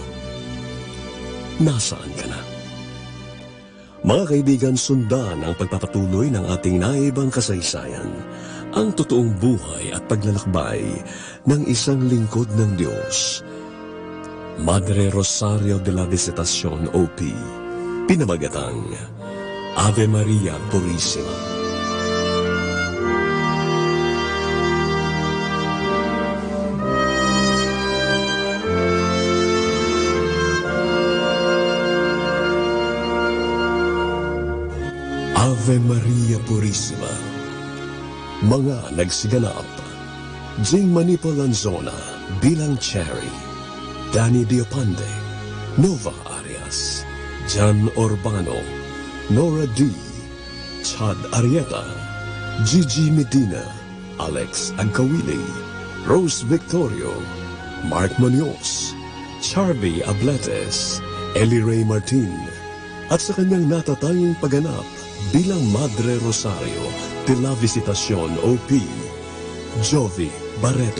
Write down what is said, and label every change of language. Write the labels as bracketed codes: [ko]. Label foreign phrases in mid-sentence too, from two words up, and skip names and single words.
[tl] Nasaan ka na? Mga kaibigan, sundan ang pagpapatuloy ng ating naibang kasaysayan, ang totoong buhay at paglalakbay ng isang lingkod ng Diyos, Madre Rosario de la Visitación, OP, pinamagatang Ave Maria Purísima. Ave Maria Purísima. Mga nagsiganap, Jing Manipo Lanzona bilang Cherry, Danny Diopande, Nova Arias, Jan Urbano, Nora D, Chad Arieta, Gigi Medina, Alex Agkawili, Rose Victorio, Mark Munoz, Charby Abletes, Ellie Ray Martin, at sa kanyang natatanging pagganap bilang Madre Rosario de la Visitación, OP, Jovi Barreto.